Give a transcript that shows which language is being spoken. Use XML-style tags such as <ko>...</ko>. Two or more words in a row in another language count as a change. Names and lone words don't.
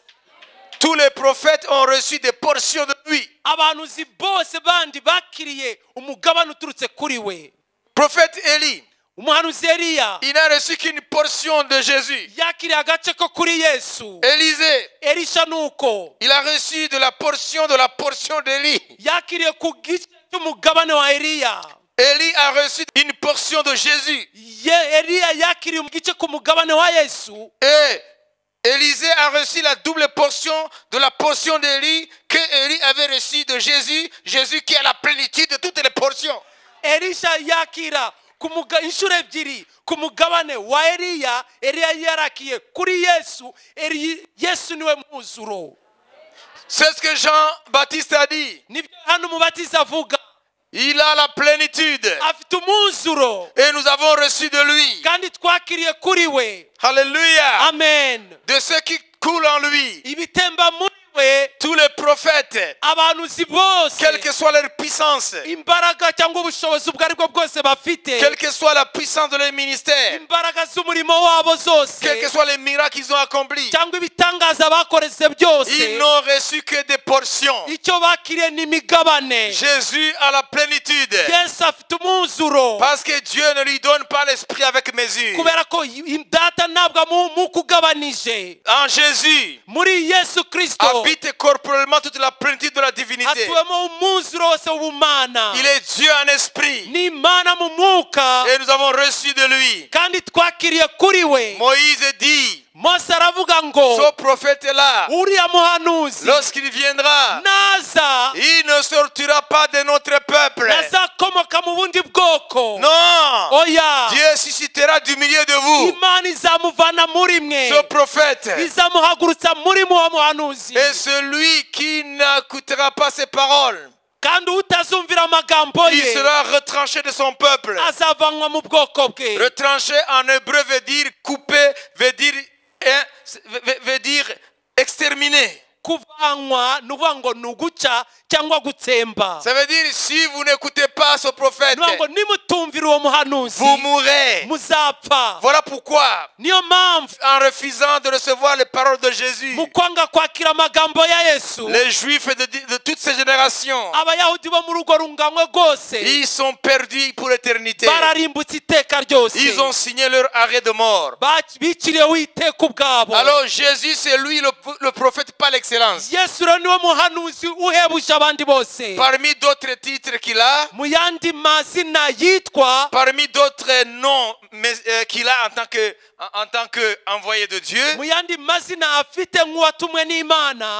<fr>Tous les prophètes ont reçu des portions de lui.</fr> <rw>Abahanuzi bose bandi bakiriye umugabane uturutse kuri we.</rw> <fr>Prophète Élie,</fr> <rw>Umuhanuzi Eliya</rw> <fr>il n'a reçu qu'une portion de Jésus.</fr> <rw>yakiriye agace ko kuri Yesu.</rw> <fr>Élisée,</fr> <rw>Elisha nuko</rw> <fr>il a reçu de la portion d'Élie.</fr> <rw>yakiriye ku gice cy'umugabane wa Eliya.</rw> <fr>Élie a reçu une portion de Jésus.</fr> <rw>Eliya yakiriye igice ku mugabane wa Yesu.</rw> <fr>Et Élisée a reçu la double portion de la portion d'Élie que Élie avait reçue de Jésus. Jésus qui a la plénitude de toutes les portions.</fr> <rw>Elisha yakira inshuro ebyiri ku mugabane wa Eliya. Eliya yarakiye kuri Yesu. Yesu niwe mwuzuro.</rw> <fr>C'est ce que Jean-Baptiste a dit.</fr> <rw>Nibyo hano umubatiza avuga.</rw> <fr>Il a la plénitude.</fr> <rw>Afite umwuzuro.</rw> <fr>Et nous avons reçu de lui.</fr> <rw>Kandi twakiriye kuri we.</rw> <fr>Alléluia. Amen. De ce qui coule en lui.</fr> <rw>Ibitemba muri we.</rw> <fr>Tous les prophètes,</fr> <rw>Abahanuzi bose.</rw> <fr>quelle que soit leur puissance,</fr> <rw>Imbaraga cyangwa ubushobozi ubwo aribwo bwose bafite.</rw> <fr>quelle que soit la puissance de leur ministère,</fr> <rw>Imbaraga z'umurimo wabo zose.</rw> <fr>quels que soient les miracles qu'ils ont accomplis,</fr> <rw>cyangwa ibitangaza bakoreze byose.</rw> <fr>ils n'ont reçu que des portions.</fr> <rw>Icyo bakiriye ni imigabane.</rw> <fr>Jésus a la plénitude.</fr> <rw>Yesu afite umwuzuro.</rw> <fr>Parce que Dieu ne lui donne pas l'esprit avec mesure.</fr> <rw>kubera ko data ntabwo amukugabanije.</rw> <fr>En Jésus,</fr> <rw>Muri Yesu Kristo</rw> <fr>habite corporellement toute la plénitude de la divinité.</fr> <rw>hatuwemo umwuzuro wose w'ubumana.</rw> <fr>Il est Dieu en esprit.</fr> <rw>Ni Imana mu mwuka.</rw> <fr>Et nous avons reçu de lui.</fr> <rw>Kandi twakiriye kuri we.</rw> <fr>Moïse dit,</fr> <rw>Mose aravuga ngo</rw> <fr>ce prophète-là,</fr> <rw>uriya muhanuzi</rw> <fr>lorsqu'il viendra,</fr> <rw>naza</rw> <fr>il ne sortira pas de notre peuple.</fr> <rw>nazakomoka mu bundi bwoko.</rw> <fr>Non.</fr> <rw>Oya.</rw> <fr>Dieu suscitera du milieu de vous</fr> <rw>Imana izamuvana muri mwe.</rw> <fr>ce prophète.</fr> <rw>izamuhagurutsa muri muwa muhanuzi.</rw> <fr>Et celui qui n'écoutera pas ses paroles,</fr> <rw>kandi utazumvira amagambo</rw> <fr>il</fr> <rw>ye</rw> <fr>sera retranché de son peuple.</fr> <rw>azavanwa mu bwoko bwe.</rw> <fr>Retranché en hébreu veut dire coupé, veut dire exterminé.</fr> <rw>Kuvanwa nuvuga ngo nuguca cyangwa gutsemba.</rw> <fr>Ça veut dire si vous n'écoutez pas ce prophète,</fr> <rw>nuvuga ngo nimutumvira uwo muhanuzi</rw> <fr>vous mourrez.</fr> <rw>muzapfa.</rw> <fr>Voilà pourquoi,</fr> <rw>Niyo mpamvu</rw> <fr>en refusant de recevoir les paroles de Jésus,</fr> <rw>mu kwanga kwakira amagambo ya Yesu</rw> <fr>les Juifs de toutes ces générations,</fr> <rw>abayahudi bo muri urwo runganywe rwose</rw> <fr>ils sont perdus pour l'éternité.</fr> <rw>bararimbutse iteka ryose.</rw> <fr>Ils ont signé leur arrêt de mort.</fr> <rw>biciriyeho iteka ubwabo.</rw> <fr>Alors Jésus, c'est lui le prophète par l'excellence.</fr> <rw>Yesu rero niwe muhanuzi uhebuje abandi bose.</rw> <fr>Parmi d'autres titres qu'il a,</fr> <rw>mu yandi mazina yitwa,</rw> <fr>parmi d'autres noms qu'il a en tant que envoyé de Dieu,</fr> <rw>mu yandi mazina afite nk'uwatumwe n'Imana,</rw>